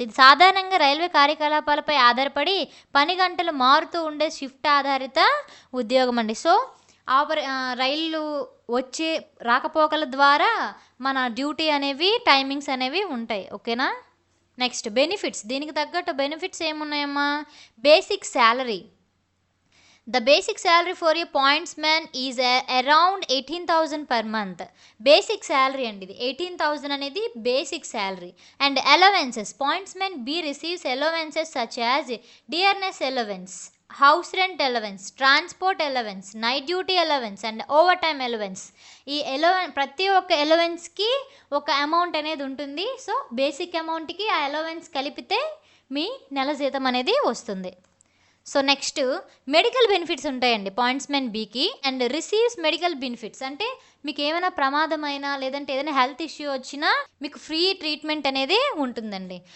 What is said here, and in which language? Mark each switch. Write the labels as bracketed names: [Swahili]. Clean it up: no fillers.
[Telugu] ఇది సాధారణంగా రైల్వే కార్యకలాపాలపై ఆధారపడి పని గంటలు మారుతూ ఉండే షిఫ్ట్ ఆధారిత ఉద్యోగం అండి. సో రైళ్ళు వచ్చే రాకపోకల ద్వారా మన డ్యూటీ అనేవి టైమింగ్స్ అనేవి ఉంటాయి. ఓకేనా. Next benefits. దీనికి తగ్గట్టు benefits ఏమున్నాయమ్మా? Basic salary. [English] The basic salary for a pointsman is around 18,000 per month. Basic salary [Telugu] అండి ఇది 18,000 అనేది [English] basic salary. And allowances. Pointsman B receives allowances such as dearness allowance, house rent allowance, transport allowance, night duty allowance and overtime allowance. [Telugu] ఈ ప్రతి ఒక్క అలవెన్స్కి ఒక amount అనేది ఉంటుంది. So basic అమౌంట్కి ఆ అలవెన్స్ కలిపితే మీ నెల జీతం అనేది వస్తుంది. సో నెక్స్ట్ మెడికల్ బెనిఫిట్స్ ఉంటాయండి పాయింట్స్మెన్ బీకి. [English] and receives medical benefits [Telugu] అంటే మీకు ఏమైనా ప్రమాదమైనా లేదంటే ఏదైనా హెల్త్ ఇష్యూ వచ్చినా మీకు ఫ్రీ ట్రీట్మెంట్ అనేది ఉంటుందండి.